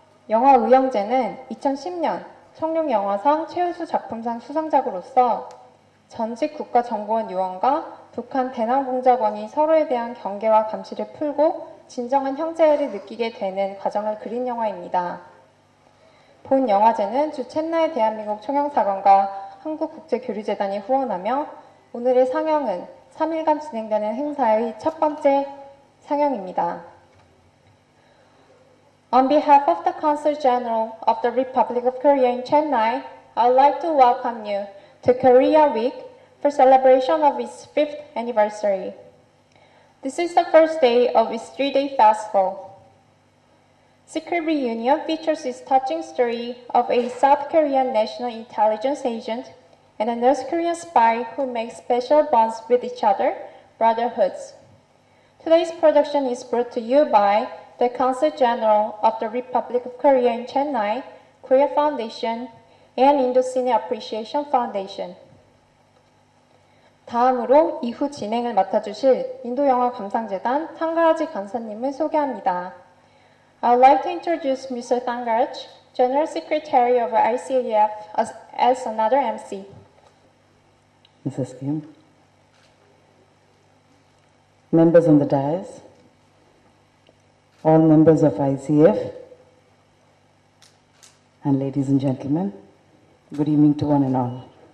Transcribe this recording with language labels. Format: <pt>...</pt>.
<ko>영화의형제는 2010년 청룡영화상 최우수 작품상 수상작으로서 전직 국가정보원 요원과 북한 대남공작원이 서로에 대한 경계와 감시를 풀고 진정한 형제애를 느끼게 되는 과정을 그린 영화입니다. 본 영화제는 주 첸나이 대한민국 총영사관과 한국국제교류재단이 후원하며 오늘의 상영은 3일간 진행되는 행사의 첫 번째 상영입니다.</ko> <en>On behalf of the Consul General of the Republic of Korea in Chennai, I would like to welcome you to Korea Week for celebration of its 5th anniversary. This is the first day of its 3-day festival. Secret Reunion features its touching story of a South Korean national intelligence agent and a North Korean spy who make special bonds with each other, brotherhoods. Today's production is brought to you by the Consul General of the Republic of Korea in Chennai, Korea Foundation, and Indo-Cine Appreciation Foundation.</en> <ko>다음으로 이후 진행을 맡아주실 인도영화 감상재단 탕가라지 간사님을 소개합니다.</ko> <en>I would like to introduce Mr. Thangaraj, General Secretary of ICAF, as another MC. Mrs. Kim, members on the dais, all members of ICF, and ladies and gentlemen, good evening to one and all.</en>